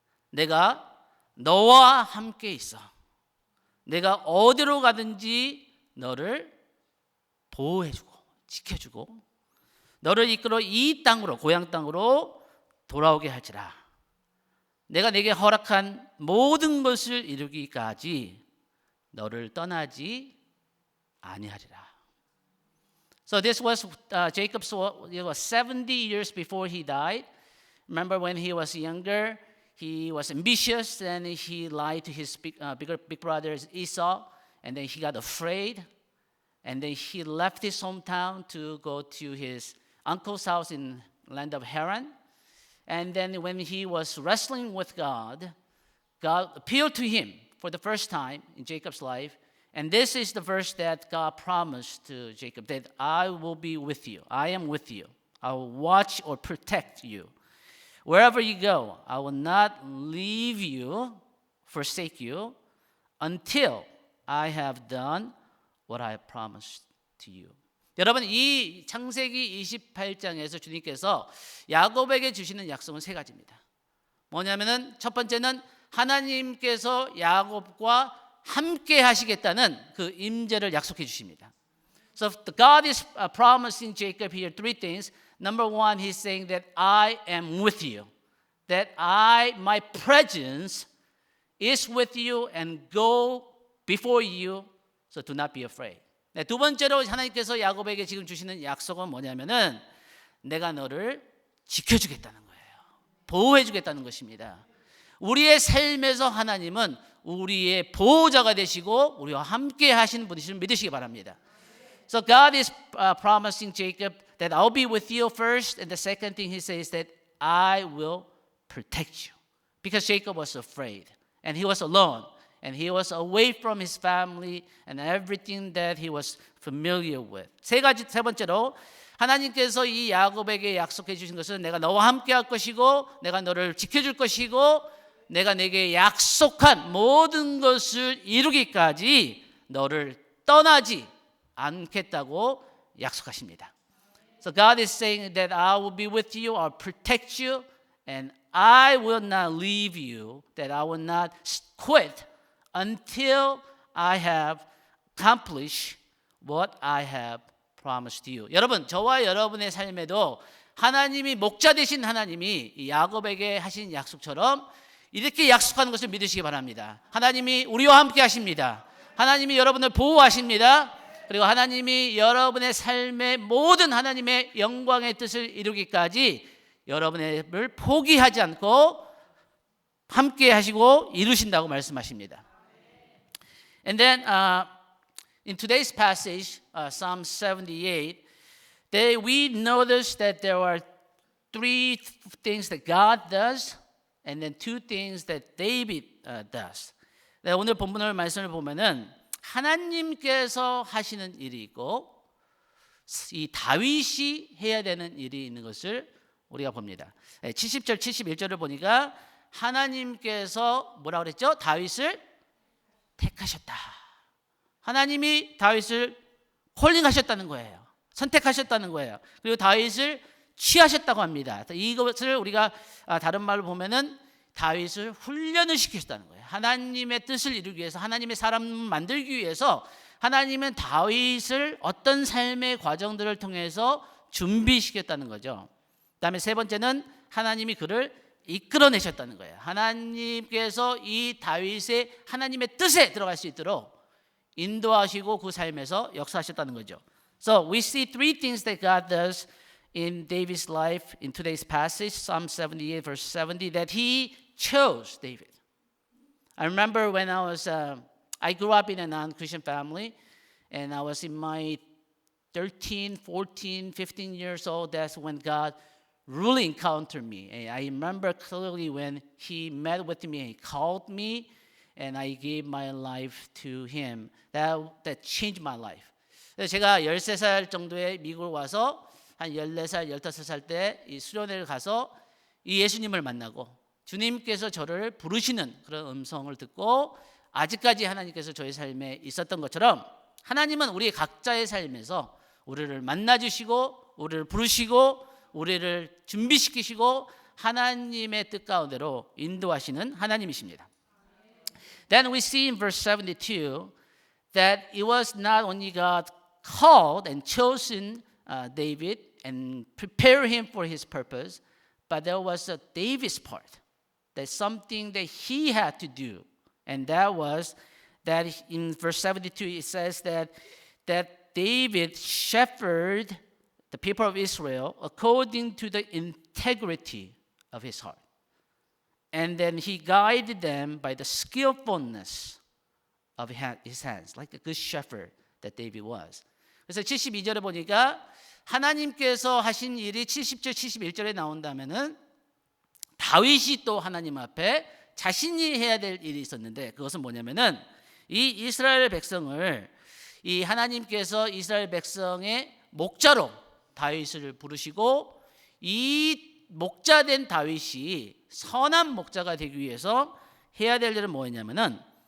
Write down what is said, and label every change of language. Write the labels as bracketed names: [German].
[Korean] 내가 너와 함께 있어. 내가 어디로 가든지 너를 보호해주고 지켜주고 너를 이끌어 이 땅으로 고향 땅으로 돌아오게 할지라. 내가 내게 허락한 모든 것을 이루기까지 너를 떠나지 아니하리라. [English] So this was Jacob's 70 years before he died. Remember when he was younger, he was ambitious and he lied to his big brother Esau, and then he got afraid, and then he left his hometown to go to his uncle's house in land of Haran. And then when he was wrestling with God, God appealed to him for the first time in Jacob's life. And this is the verse that God promised to Jacob, that I will be with you. I am with you. I will watch or protect you. Wherever you go, I will not leave you, forsake you, until I have done what I have promised to you. [Korean] 여러분, 이 창세기 28장에서 주님께서 야곱에게 주시는 약속은 세 가지입니다. 뭐냐면은 첫 번째는 하나님께서 야곱과 함께 하시겠다는 그 임재를 약속해 주십니다. [English] So God is promising Jacob here three things. Number one, he's saying that I am with you. That my presence is with you and go before you. So do not be afraid. [Korean] 네, 두 번째로 하나님께서 야곱에게 지금 주시는 약속은 뭐냐면은 내가 너를 지켜주겠다는 거예요. 보호해주겠다는 것입니다. 우리의 삶에서 하나님은 우리의 보호자가 되시고 우리와 함께 하시는 분이심을 믿으시기 바랍니다. [English] So God is promising Jacob that I'll be with you first, and the second thing He says that I will protect you, because Jacob was afraid and he was alone and he was away from his family and everything that he was familiar with. [Korean] 세 번째로 하나님께서 이 야곱에게 약속해 주신 것은 내가 너와 함께 할 것이고 내가 너를 지켜줄 것이고 내가 내게 약속한 모든 것을 이루기까지 너를 떠나지 않겠다고 약속하십니다. [English] So God is saying that I will be with you, I'll protect you, and I will not leave you, that I will not quit until I have accomplished what I have promised you. [Korean] 여러분, 저와 여러분의 삶에도 하나님이 목자 되신 하나님이 이 야곱에게 하신 약속처럼 이렇게 약속하는 것을 믿으시기 바랍니다. 하나님이 우리와 함께 하십니다. 하나님이 여러분을 보호하십니다. 그리고 하나님이 여러분의 삶의 모든 하나님의 영광의 뜻을 이루기까지 여러분을 포기하지 않고 함께 하시고 이루신다고 말씀하십니다. [English] And then in today's passage, Psalm 78, we notice that there are three things that God does and then two things that David does. [Korean] 네, 오늘 본문을 말씀을 보면은 하나님께서 하시는 일이 있고 이 다윗이 해야 되는 일이 있는 것을 우리가 봅니다. 70절 71절을 보니까 하나님께서 뭐라고 그랬죠? 다윗을 택하셨다. 하나님이 다윗을 콜링하셨다는 거예요. 선택하셨다는 거예요. 그리고 다윗을 취하셨다고 합니다. 이것을 우리가 다른 말로 보면은 다윗을 훈련을 시키셨다는 거예요. 하나님의 뜻을 이루기 위해서, 하나님의 사람을 만들기 위해서 하나님은 다윗을 어떤 삶의 과정들을 통해서 준비시켰다는 거죠. 그다음에 세 번째는 하나님이 그를 이끌어내셨다는 거예요. 하나님께서 이 다윗의 하나님의 뜻에 들어갈 수 있도록 인도하시고 그 삶에서 역사하셨다는 거죠. [English] So we see three things that God does in David's life in today's passage, Psalm 78 verse 70, that he chose David. I remember when I grew up in a non-Christian family and I was in my 13, 14, 15 years old. That's when God really encountered me. And I remember clearly when he met with me, he called me and I gave my life to him. That changed my life. [Korean] 제가 13살 정도에 미국을 와서 한 14살, 15살 때 이 수련회를 가서 이 예수님을 만나고 주님께서 저를 부르시는 그런 음성을 듣고 아직까지 하나님께서 저의 삶에 있었던 것처럼 하나님은 우리 각자의 삶에서 우리를 만나주시고 우리를 부르시고 우리를 준비시키시고 하나님의 뜻 가운데로 인도하시는 하나님이십니다. [English] Then we see in verse 72 that it was not only God called and chosen David and prepare him for his purpose, but there was a David's part. That's something that he had to do. And that was that in verse 72 it says that David shepherded the people of Israel according to the integrity of his heart. And then he guided them by the skillfulness of his hands, like a good shepherd that David was. [Korean] 그래서 72절에 보니까 하나님께서 하신 일이 70절, 71절에 나온다면은 다윗이 또 하나님 앞에 자신이 해야 될 일이 있었는데 그것은 뭐냐면은 이 이스라엘 백성을 이 하나님께서 이스라엘 백성의 목자로 다윗을 부르시고 이 목자된 다윗이 선한 목자가 되기 위해서 해야 될 일은 뭐였냐면은